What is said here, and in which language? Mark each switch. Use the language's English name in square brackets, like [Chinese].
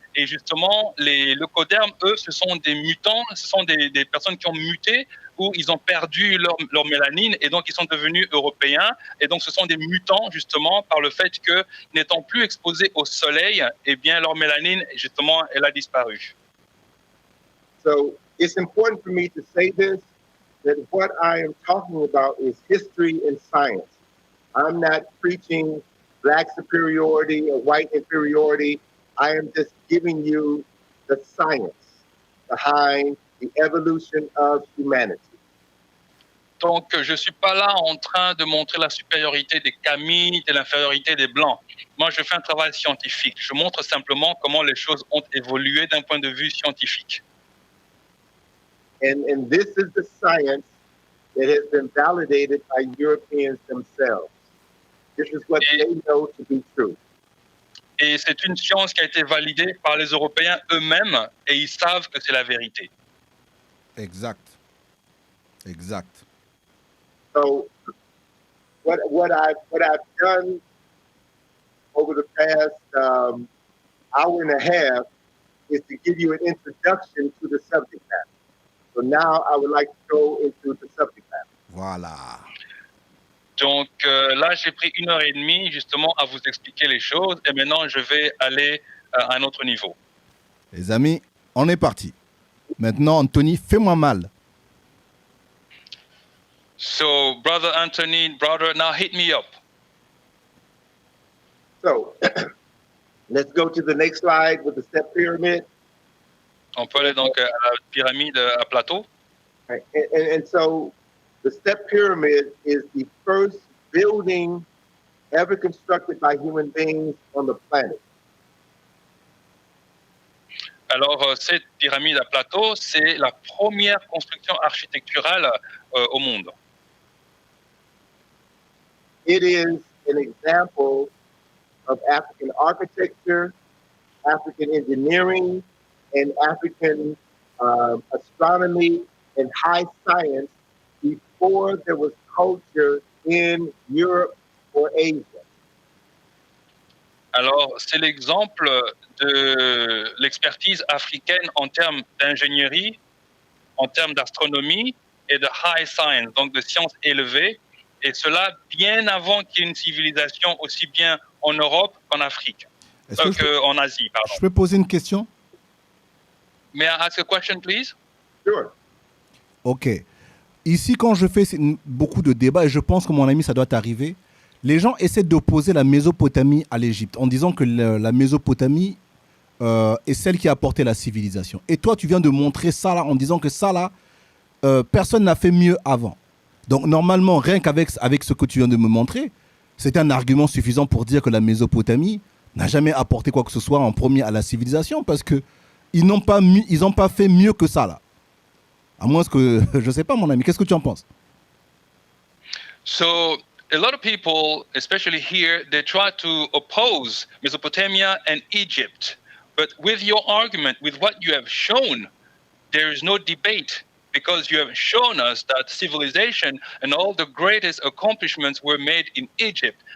[French] Et justement, les leucodermes, eux, ce sont des mutants, ce sont des personnes qui ont muté où ils ont perdu leur mélanine et donc ils sont devenus européens. Et donc, ce sont des mutants, justement, par le fait que, n'étant plus exposés au soleil, eh bien, leur mélanine, justement, elle a disparu. [English] So it's important for me to say this, that what I am talking about is history and science. I'm not preaching black superiority or white inferiority. I am just giving you the science behind the evolution of humanity. [French] Donc, je ne suis pas là en train de montrer la supériorité des Kamites et l'infériorité des Blancs. Moi, je fais un travail scientifique. Je montre simplement comment les choses ont évolué d'un point de vue scientifique. [English] And this is the science that has been validated by Europeans themselves. This is what they know to be true. [French] Et c'est une science qui a été validée par les Européens eux-mêmes et ils savent que c'est la vérité. Exact. Exact. [English] So what I've done over the past hour and a half is to give you an introduction to the subject matter. So now I would like to go into the subject matter. [French] Voilà. Donc là, j'ai pris 1h30 justement à vous expliquer les choses et maintenant je vais aller à un autre niveau. Les amis, on est parti. Maintenant, Anthony, fais-moi mal. [English] So, Brother Anthony, Browder, now hit me up. So let's go to the next slide with the step pyramid. [French] On peut aller donc à la pyramide à plateau. [English] Right. And so the step pyramid is the first building ever constructed by human beings on the planet. [French] Alors, cette pyramide à plateau, c'est la première construction architecturale au monde. [English] It is an example of African architecture, African engineering, and African astronomy and high science before there was culture in Europe or Asia. [French] Alors, c'est l'exemple de l'expertise africaine en termes d'ingénierie, en termes d'astronomie et de [English] high science, [French] donc de sciences élevées, et cela bien avant qu'il y ait une civilisation aussi bien en Europe qu'en Afrique, qu'en Asie, pardon. Je peux poser une question? [English] May I ask a question, please? Sure. Ok. [French] Ici, quand je fais beaucoup de débats, et je pense que mon ami, ça doit t'arriver, les gens essaient d'opposer la Mésopotamie à l'Égypte en disant que la Mésopotamie est celle qui a apporté la civilisation. Et toi, tu viens de montrer ça là en disant que ça là, personne n'a fait mieux avant. Donc normalement, rien qu'avec ce que tu viens de me montrer, c'est un argument suffisant pour dire que la Mésopotamie n'a jamais apporté quoi que ce soit en premier à la civilisation parce que ils n'ont pas fait mieux que ça là. À moins que, je sais pas mon ami, qu'est-ce que tu en penses? [English] So a lot of people, especially here, they try to oppose Mesopotamia and Egypt. But with your argument, with what you have shown, there is no debate because you have shown us that civilization and all the greatest accomplishments were made in Egypt.